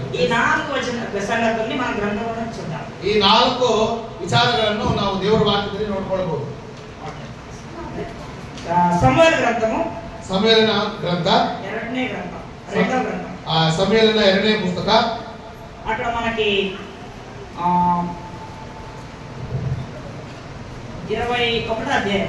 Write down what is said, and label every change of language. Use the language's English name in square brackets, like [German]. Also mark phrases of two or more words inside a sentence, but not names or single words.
[Kannada] ಈ 4 ಸಂಗತಿಗಳನ್ನು [Telugu] మన గ్రంథంలో చూద్దాం. [Kannada] ಈ 4 ವಿಚಾರಗಳನ್ನು ನಾವು ದೇವರ ವಾಕ್ಯದಲ್ಲಿ ನೋಡ್ಕೊಳ್ಬಹುದು. ಸಮುವೇಲ ಗ್ರಂಥము, ಸಮುವೇಲನ ಗ್ರಂಥ [Telugu] 2ನೇ గ్రంథం, 2వ గ్రంథం. [Kannada] ಸಮುವೇಲನ 2ನೇ ಪುಸ್ತಕ. [Telugu] అక్కడ మనకి 21వ అధ్యాయం.